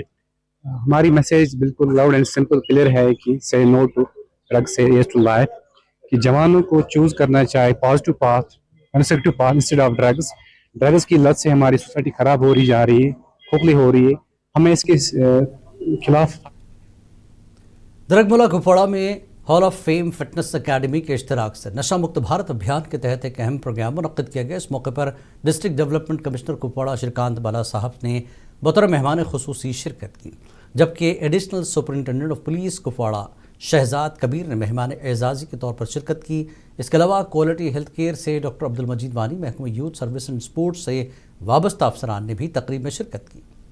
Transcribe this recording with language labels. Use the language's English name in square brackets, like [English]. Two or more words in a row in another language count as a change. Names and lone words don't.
[Urdu] ہماری میسیج بالکل [English] loud and simple clear [Urdu] ہے کہ [English] say no to drug say yes to life, [Urdu] کہ جوانوں کو چوز کرنا چاہے [English] positive path, constructive path instead of drugs [Urdu] کی لت سے ہماری سوسائٹی خراب ہو رہی جا رہی ہے، کھوکھلی ہو رہی ہے، ہمیں اس کے خلاف۔ درگملہ کپواڑہ میں ہال آف فیم فٹنس اکیڈمی کے اشتراک سے نشہ مکت بھارت ابھیان کے تحت ایک اہم پروگرام منعقد کیا گیا۔ اس موقع پر [English] district development commissioner [Urdu] کپواڑہ شریکانت بالا صاحب نے بطور مہمان خصوصی شرکت کی، جبکہ [English] additional superintendent of police [Urdu] کپواڑہ شہزاد کبیر نے مہمان اعزازی کے طور پر شرکت کی۔ اس کے علاوہ کوالٹی ہیلتھ کیئر سے ڈاکٹر عبدالمجید وانی، محکمہ یوتھ سروس اینڈ سپورٹس سے وابستہ افسران نے بھی تقریب میں شرکت کی۔